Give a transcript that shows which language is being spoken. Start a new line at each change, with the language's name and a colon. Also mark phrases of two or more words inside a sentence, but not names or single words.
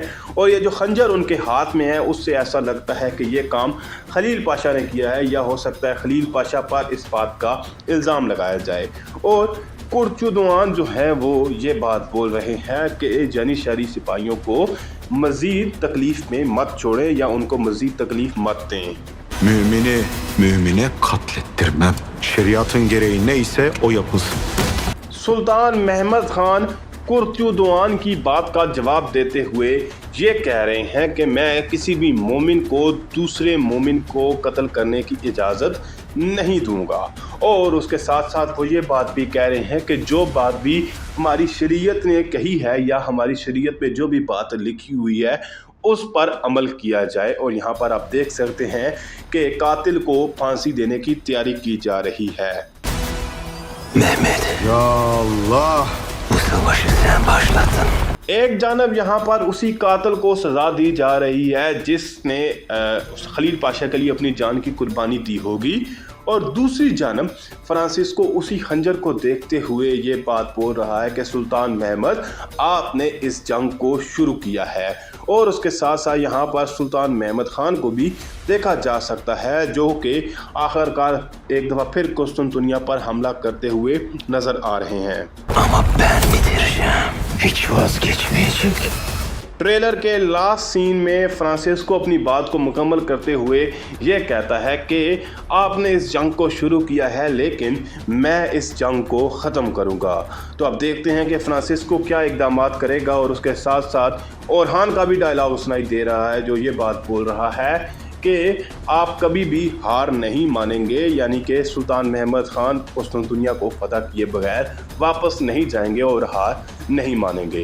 Urdu: اور یہ جو خنجر ان کے ہاتھ میں ہے اس سے ایسا لگتا ہے کہ یہ کام خلیل پاشا نے کیا ہے، یا ہو سکتا ہے خلیل پاشا پر اس بات کا الزام لگایا جائے. اور کرچدوان جو ہے وہ یہ بات بول رہے ہیں کہ جانثاری سپاہیوں کو مزید تکلیف میں مت چھوڑیں یا ان کو مزید تکلیف مت دیں.
Turkish: Mümini mümine katlettirmem. Şeriatın gereği neyse o yapılsın.
Urdu: سلطان محمد خان کرچدوان کی بات کا جواب دیتے ہوئے یہ کہہ رہے ہیں کہ میں کسی بھی مومن کو دوسرے مومن کو قتل کرنے کی اجازت نہیں دوں گا. اور اس کے ساتھ ساتھ وہ یہ بات بھی کہہ رہے ہیں کہ جو بات بھی ہماری شریعت نے کہی ہے یا ہماری شریعت میں جو بھی بات لکھی ہوئی ہے اس پر عمل کیا جائے. اور یہاں پر آپ دیکھ سکتے ہیں کہ قاتل کو پھانسی دینے کی تیاری کی جا رہی ہے.
Turkish: Mehmet, Ya Allah. bu savaşı sen başlattın.
Urdu: ایک جانب یہاں پر اسی قاتل کو سزا دی جا رہی ہے جس نے خلیل پاشا کے لیے اپنی جان کی قربانی دی ہوگی، اور دوسری جانب فرانسسکو اسی خنجر کو دیکھتے ہوئے یہ بات بول رہا ہے کہ سلطان محمد آپ نے اس جنگ کو شروع کیا ہے. اور اس کے ساتھ ساتھ یہاں پر سلطان محمد خان کو بھی دیکھا جا سکتا ہے جو کہ آخرکار ایک دفعہ پھر قسطنطنیہ پر حملہ کرتے ہوئے نظر آ رہے ہیں.
Turkish: Ama ben bitireceğim. Hiç vazgeçmeyecek.
Urdu: ٹریلر کے
English: last scene
Urdu: میں فرانسسکو اپنی بات کو مکمل کرتے ہوئے یہ کہتا ہے کہ آپ نے اس جنگ کو شروع کیا ہے لیکن میں اس جنگ کو ختم کروں گا. تو اب دیکھتے ہیں کہ فرانسسکو کیا اقدامات کرے گا. اور اس کے ساتھ ساتھ اورہان کا بھی ڈائیلاگ سنائی دے رہا ہے جو یہ بات بول رہا ہے کہ آپ کبھی بھی ہار نہیں مانیں گے، یعنی کہ سلطان محمد خان قسطنطنیہ کو فتح کیے بغیر واپس نہیں جائیں گے اور ہار نہیں مانیں گے.